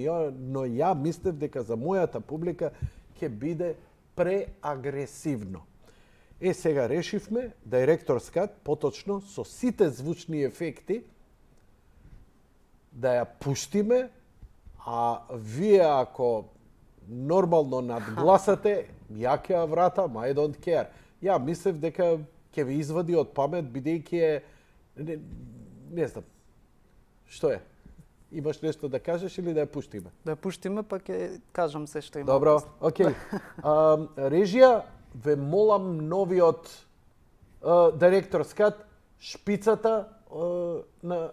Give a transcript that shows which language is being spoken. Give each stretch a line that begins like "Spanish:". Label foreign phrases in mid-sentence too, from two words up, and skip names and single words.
Macedonian: Но ја мислев дека за мојата публика ќе биде преагресивно. Сега решивме
English: Director's Cut,
Macedonian: поточно со сите звучни ефекти, да ја пуштиме, а вие ако нормално надгласате, ја ќе ја вратам,
English: I don't care.
Macedonian: Ја мислев дека ќе ви извади од памет, бидејќи е... Не знам. Што е? Имаш нешто да кажеш или да ја пуштиме? Да ја пуштиме, па ќе кажам се што има. Добро, окей. Режија, ве молам новиот
English: Director's Cut,
Macedonian: шпицата на...